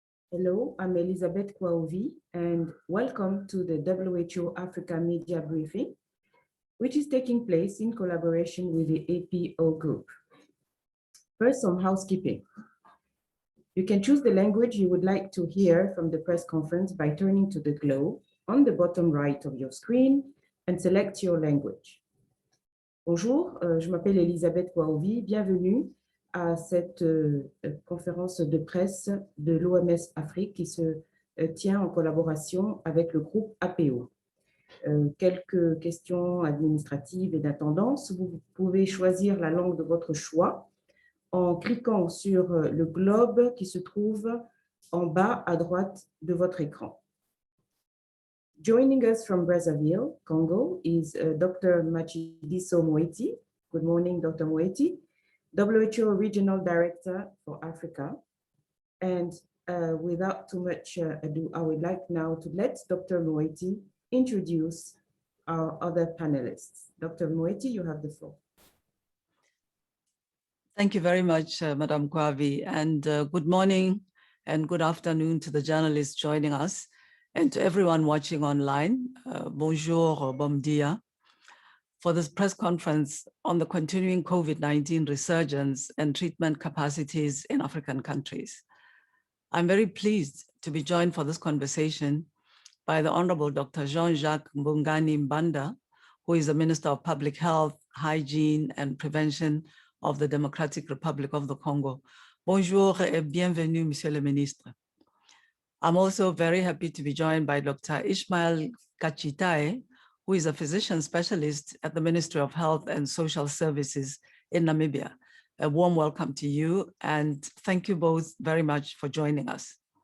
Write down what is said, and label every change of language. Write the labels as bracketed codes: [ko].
[en] Hello, I'm Elizabeth Kwaovi, and welcome to the WHO Africa Media Briefing, which is taking place in collaboration with the APO Group. First, some housekeeping. You can choose the language you would like to hear from the press conference by turning to the globe on the bottom right of your screen and select your language. [fr] Bonjour, je m'appelle Elisabeth Kwaovi, bienvenue à cette conférence de presse de l'OMS Afrique qui se tient en collaboration avec le groupe APO. Quelques questions administratives et d'attendance. Vous pouvez choisir la langue de votre choix en cliquant sur le globe qui se trouve en bas à droite de votre écran. [en] Joining us from Brazzaville, Congo, is Dr. Matshidiso Moeti. Good morning, Dr. Moeti, WHO Regional Director for Africa. And without too much ado, I would like now to let Dr. Moeti introduce our other panelists. Dr. Moeti, you have the floor. Thank you very much, Madam Kwavi, and good morning and good afternoon to the journalists joining us and to everyone watching online. [fr] Bonjour [en] or [pt] bom dia, [en] for this press conference on the continuing COVID-19 resurgence and treatment capacities in African countries. I'm very pleased to be joined for this conversation by the Honorable Dr. Jean-Jacques Mbungani Mbanda, who is the Minister of Public Health, Hygiene and Prevention of the Democratic Republic of the Congo. [fr] Bonjour et bienvenue, Monsieur le Ministre. [en] I'm also very happy to be joined by Dr. Ishmael Kachitae, who is a physician specialist at the Ministry of Health and Social Services in Namibia. A warm welcome to you, and thank you both very much for joining us.